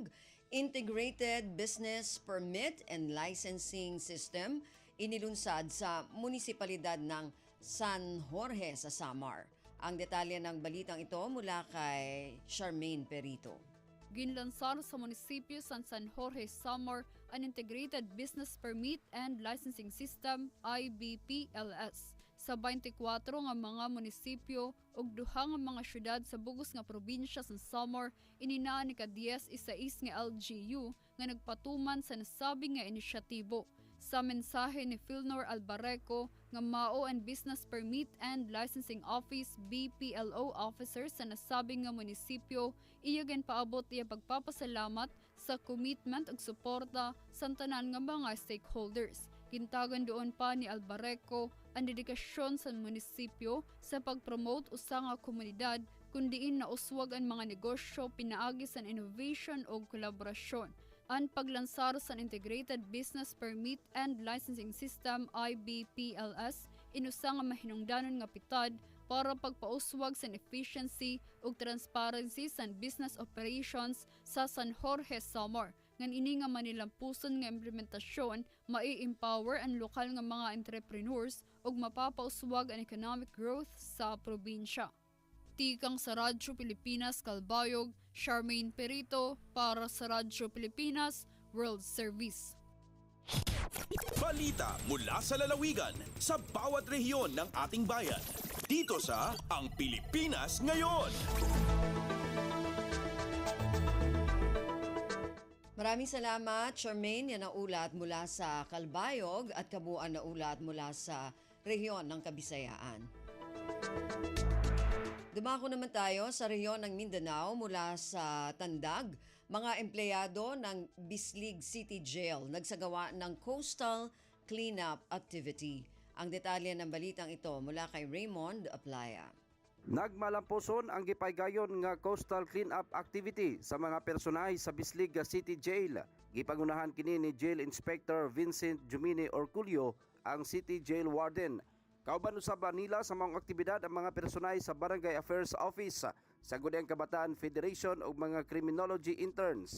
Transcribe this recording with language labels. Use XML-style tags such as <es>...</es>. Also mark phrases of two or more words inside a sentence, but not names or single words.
<tl>Integrated Business Permit and Licensing System inilunsad sa munisipalidad ng San Jorge sa Samar. Ang detalye ng balitang ito mula kay Charmaine Perito.</tl> <war>Ginlansar sa munisipyo San Jorge, Samar ang Integrated Business Permit and Licensing System IBPLS sa 24 nga mga munisipyo ug duha nga mga syudad sa bugos nga probinsya sa Samar ininaan ni ka-10 nga LGU nga nagpatuman sa nasabing nga inisyatibo. sa mensahe ni Philnor Albareco nga Mao and Business Permit and Licensing Office BPLO officer sa nasabing nga munisipyo, iya paabot iya pagpapasalamat sa commitment ug suporta sa tanan nga mga stakeholders. Gintagan doon pa ni Albareco ang dedikasyon sa munisipyo sa pagpromote usa nga komunidad kundiin na uswag ang mga negosyo pinaagi sa innovation o kolaborasyon. Ang paglansar sa Integrated Business Permit and Licensing System IBPLS inusa nga mahinungdanon nga pitad para pagpauswag sa efficiency ug transparency sa</war> <en>business operations</en> <war>sa San Jorge Samar. Ngan ini nga manilampuson nga implementasyon mai-empower ang lokal nga mga entrepreneurs ug mapapauswag ang</war> <en>economic growth</en> <war>sa probinsya. Tikang sa Radyo Pilipinas Kalbayog, Charmaine Perito para sa Radyo Pilipinas World Service.</war> <tl>Balita mula sa lalawigan sa bawat rehiyon ng ating bayan. Dito sa Ang Pilipinas Ngayon. Maraming salamat, Charmaine, yan ang ulat mula sa Kalbayog at kabuuan na ulat mula sa rehiyon ng Kabisayaan. Dumako naman tayo sa rehiyon ng Mindanao mula sa Tandag. Mga empleyado ng Bislig City Jail nagsagawa ng</tl> <en>coastal cleanup activity.</en> <tl>Ang detalye ng balitang ito mula kay Raymond Aplaya.</tl> <ceb>Nagmalamposon ang gipaygayon nga</ceb> <en>coastal cleanup activity</en> <ceb>sa mga personahe sa Bislig City Jail. Gipangunahan kini ni Jail Inspector Vincent Jumini Orculio, ang City Jail Warden. Kauban usab nila sa mga aktibidad ang mga personahe sa Barangay Affairs Office, sa Gudang Kabataan Federation ug mga</ceb> <en>criminology interns.</en>